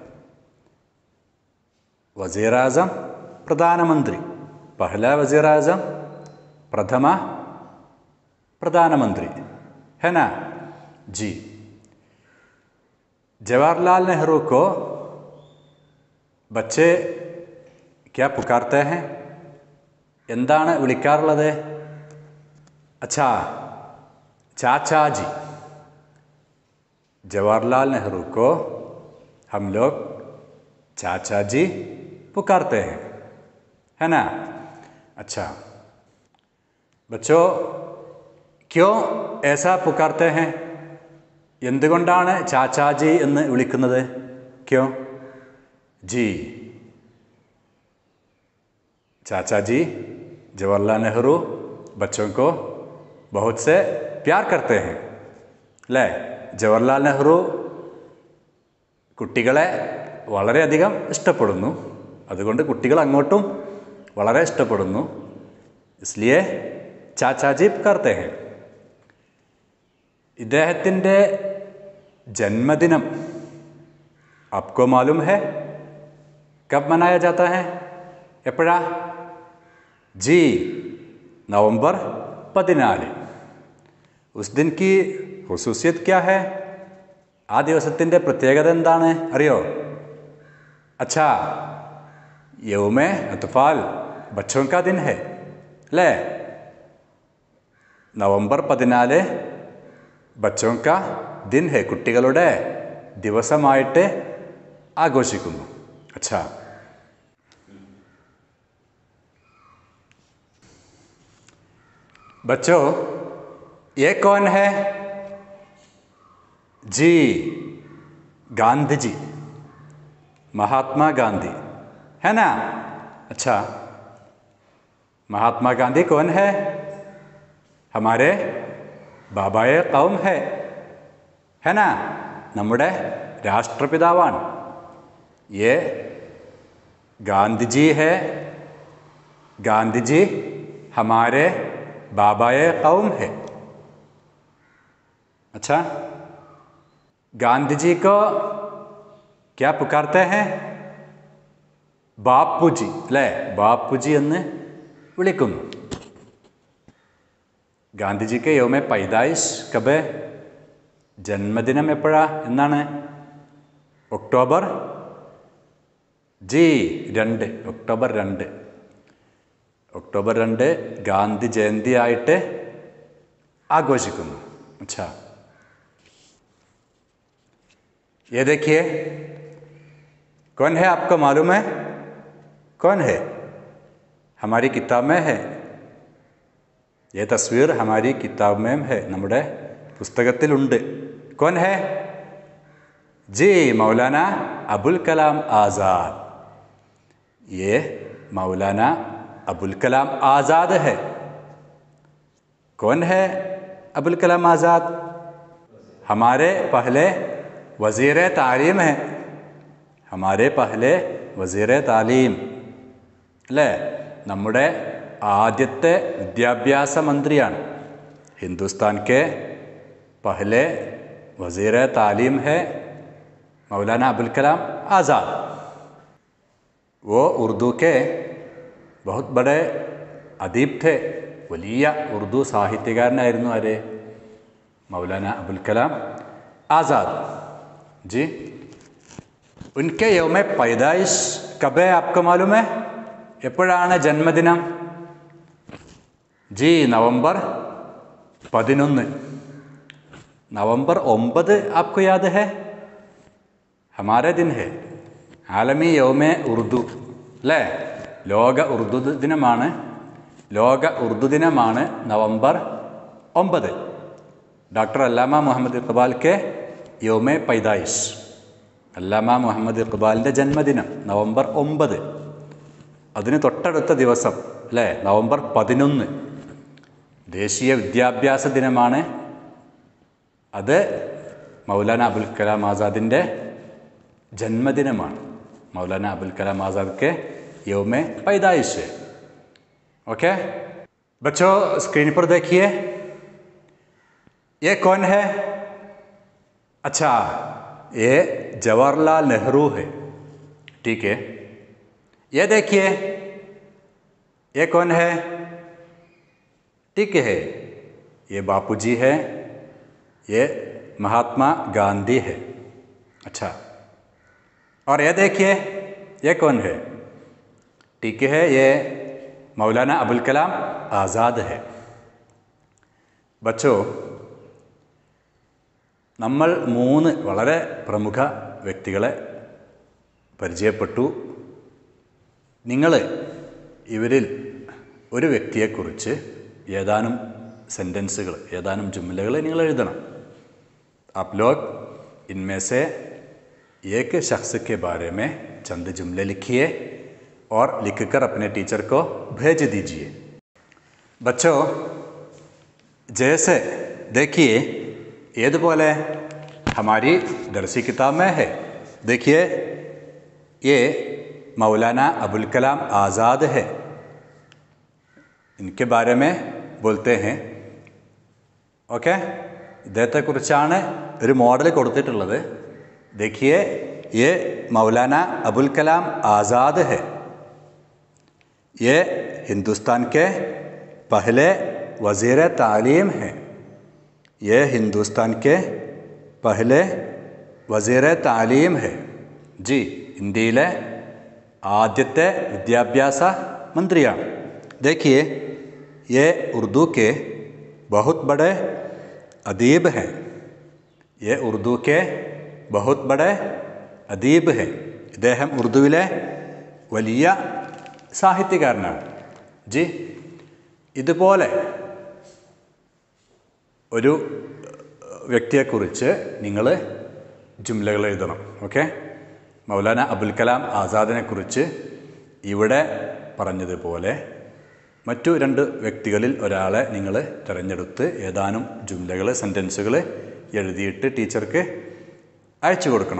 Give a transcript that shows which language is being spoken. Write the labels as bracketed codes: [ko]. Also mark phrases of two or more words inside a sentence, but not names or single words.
[ur] وزیرِ اعظم پردھان منتری، پہلا وزیرِ اعظم، پرتھم پردھان منتری، ہے نا? जी. جواہر لال نہرو کو بچے کیا پکارتے ہیں? [ml] എന്താണ് വിളിക്കാറുള്ളത്? [ur] اچھا، چاچا جی. جواہر لال نہرو کو ہم لوگ چاچا جی پکارتے ہیں، ہے نا? اچھا بچو، کیوں ایسا پکارتے ہیں? [ml] എന്തുകൊണ്ടാണ് ചാച്ചാജി എന്ന് വിളിക്കുന്നത്? ക്യോ? [ur] جی چاچا جی جواہر لال نہرو بچوں کو بہت سے پیار کرتے ہیں [ml] അല്ലേ? ജവഹർലാൽ നെഹ്റു കുട്ടികളെ വളരെയധികം ഇഷ്ടപ്പെടുന്നു. അതുകൊണ്ട് കുട്ടികൾ അങ്ങോട്ടും വളരെ ഇഷ്ടപ്പെടുന്നു. [ur] اسلیے چاچا جی پکارتے ہیں. [ml] ഇദ്ദേഹത്തിൻ്റെ ജന്മദിനം [ur] آپ کو معلوم ہے کب منایا جاتا ہے? [ml] എപ്പോഴാ? [ur] جی نومبر 14. اس دن کی خصوصیت کیا ہے? [ml] ആ ദിവസത്തിൻ്റെ പ്രത്യേകത എന്താണ് അറിയോ? [ur] اچھا یومِ اطفال بچوں کا دن ہے അല്ലേ? نومبر 14 بچوں کا دن ہے, [ml] കുട്ടികളുടെ ദിവസമായിട്ട് ആഘോഷിക്കുന്നു. [ur] اچھا بچو یہ کون ہے? جی گاندھی جی، مہاتما گاندھی ہے نا? اچھا مہاتما گاندھی کون ہے? ہمارے بابائے قوم ہے نا? [ml] നമ്മുടെ രാഷ്ട്രപിതാവാണ്. [ur] یہ گاندھی جی ہے. گاندھی جی ہمارے بابائے قوم ہے. اچھا گاندھی جی کو کیا پکارتے ہیں? [ml] ബാപ്പുജി അല്ലേ? ബാപ്പുജി എന്ന് വിളിക്കുന്നു. [ur] ഗാന്ധിജിക്ക് یومِ پیدائش کب? [ml] ജന്മദിനം എപ്പോഴാ? എന്നാണ്? ഒക്ടോബർ 2. ഒക്ടോബർ 2. ഒക്ടോബർ 2 ഗാന്ധി ജയന്തി ആയിട്ട് ആഘോഷിക്കുന്നു. [ur] اچھا یہ دیکھیے کون ہے? آپ کو معلوم ہے کون ہے؟ ہماری کتاب میں ہے. یہ تصویر ہماری کتاب میں ہے, [ml] നമ്മുടെ പുസ്തകത്തിലുണ്ട്. [ur] کون ہے? جی مولانا ابوالکلام آزاد. یہ مولانا ابوالکلام آزاد ہے. کون ہے ابوالکلام آزاد? ہمارے پہلے وزیرِ تعلیم ہے. ہمارے پہلے وزیرِ تعلیم അല്ലേ? നമ്മുടെ ആദ്യത്തെ വിദ്യാഭ്യാസ മന്ത്രിയാണ്. ہندوستان کے پہلے وزیرِ تعلیم ہے مولانا ابوالکلام آزاد. وہ اردو کے بہت بڑے ادیب تھے. [ml] വലിയ ഉറുദു സാഹിത്യകാരനായിരുന്നു ആര്? മൗലാന അബുൽ കലാം ആസാദ്. [ur] جی ان کے یومِ پیدائش کب ہے؟ آپ کو معلوم ہے? [ml] എപ്പോഴാണ് ജന്മദിനം? [ur] جی نومبر 11. نومبر 9 آپ کو یاد ہے? ہمارے دن ہے. عالمی یومِ اردو അല്ലേ? [ml] ലോക ഉറുദു ദിനമാണ്. ലോക ഉറുദു ദിനമാണ് നവംബർ 9. [ur] ڈاکٹر علامہ محمد اقبال کے یومِ پیدائش. [ml] അല്ലാമ മുഹമ്മദ് ഇഖ്ബാലിൻ്റെ ജന്മദിനം നവംബർ 9. അതിന് തൊട്ടടുത്ത ദിവസം അല്ലേ? നവംബർ 11 ദേശീയ വിദ്യാഭ്യാസ ദിനമാണ്. അത് മൗലാന അബുൽ കലാം ആസാദിൻ്റെ ജന്മദിനമാണ്. [ur] مولانا ابوالکلام آزاد کے یومِ پیدائش ہے. اوکے بچو اسکرین پر دیکھیے یہ کون ہے? اچھا یہ جواہر لال نہرو ہے. ٹھیک ہے یہ دیکھیے یہ کون ہے? ٹھیک ہے یہ باپو جی ہے. یہ مہاتما گاندھی ہے. اچھا اور یہ دیکھیے یہ کون ہے? ٹھیک ہے یہ مولانا ابوالکلام آزاد ہے. [ml] बच्चों നമ്മൾ 3 വളരെ പ്രമുഖ വ്യക്തികളെ പരിചയപ്പെട്ടു. നിങ്ങൾ ഇവരിൽ ഒരു വ്യക്തിയെക്കുറിച്ച് ഏതാനും സെൻറ്റൻസുകൾ, ഏതാനും ജുംലകൾ നിങ്ങൾ എഴുതണം. [ur] آپ لوگ ان میں سے ایک شخص کے بارے میں چند جملے لکھیے اور لکھ کر اپنے ٹیچر کو بھیج دیجیے. بچو، جیسے دیکھیے یہ بولے ہماری درسی کتاب میں ہے. دیکھیے یہ مولانا ابوالکلام آزاد ہے، ان کے بارے میں بولتے ہیں. [ml] ഓക്കെ, ഇദ്ദേഹത്തെക്കുറിച്ചാണ് ഒരു മോഡൽ കൊടുത്തിട്ടുള്ളത്. [ur] دیکھیے یہ مولانا ابوالکلام آزاد ہے، یہ ہندوستان کے پہلے وزیرِ تعلیم ہیں. یہ ہندوستان کے پہلے وزیرِ تعلیم ہے. जी, [ml] ഇന്ത്യയിലെ ആദ്യത്തെ വിദ്യാഭ്യാസ മന്ത്രിയാണ്. [ur] دیکھیے یہ اردو کے بہت بڑے ادیب ہیں. یہ اردو کے بہت بڑے ادیب ہیں. [ml] ഇദ്ദേഹം ഉറുദുവിലെ വലിയ സാഹിത്യകാരനാണ്. ജി, ഇതുപോലെ ഒരു വ്യക്തിയെക്കുറിച്ച് നിങ്ങൾ ജുംലകൾ എഴുതണം. ഓക്കെ, മൗലാന അബുൽ കലാം ആസാദിനെക്കുറിച്ച് ഇവിടെ പറഞ്ഞതുപോലെ മറ്റു 2 വ്യക്തികളിൽ ഒരാളെ നിങ്ങൾ തിരഞ്ഞെടുത്ത് ഏതാനും ജുംലകൾ, സെൻറ്റൻസുകൾ എഴുതിയിട്ട് ടീച്ചർക്ക് അയച്ചു കൊടുക്കണം.